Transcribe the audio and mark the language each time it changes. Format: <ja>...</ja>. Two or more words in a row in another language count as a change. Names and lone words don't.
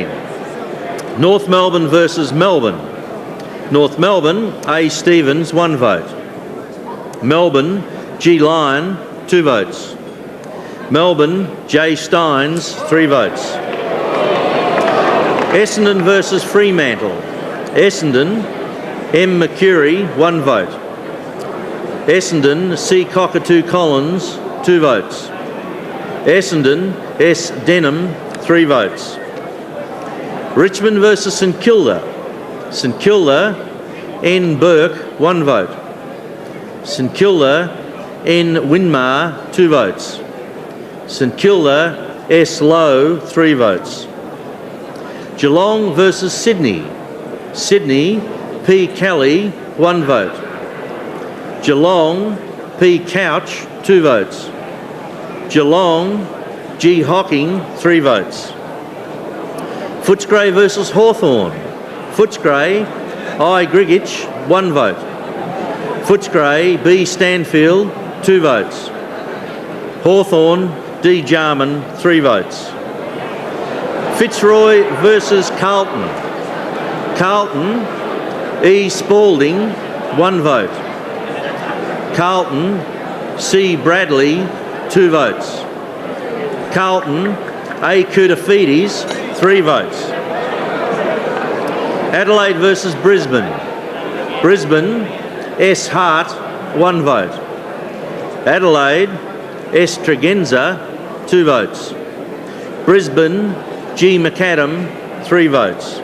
<en>North Melbourne versus Melbourne. North Melbourne, A. Stevens, 1 vote. Melbourne, G. Lyon, 2 votes. Melbourne, J. Steins, 3 votes. Essendon versus Fremantle. Essendon, M. McCurry, 1 vote. Essendon, C. Cockatoo Collins, 2 votes. Essendon, S. Denham, 3 votes. Richmond versus St Kilda. St Kilda, N. Burke, 1 vote. St Kilda, N. Winmar, 2 votes. St Kilda, S. Lowe, 3 votes. Geelong versus Sydney. Sydney, P. Kelly, 1 vote. Geelong, P. Couch, 2 votes. Geelong, G. Hocking, 3 votes. Footscray versus Hawthorn. Footscray, I. Grigich, 1 vote. Footscray, B. Stanfield, 2 votes. Hawthorn, D. Jarman, 3 votes. Fitzroy versus Carlton. Carlton, E. Spalding, 1 vote. Carlton, C. Bradley, 2 votes. Carlton, A. Koutafidis, 3 votes. Adelaide versus Brisbane. Brisbane, S. Hart, 1 vote. Adelaide, S. Tregenza, 2 votes. Brisbane, G. McAdam, 3 votes.</en>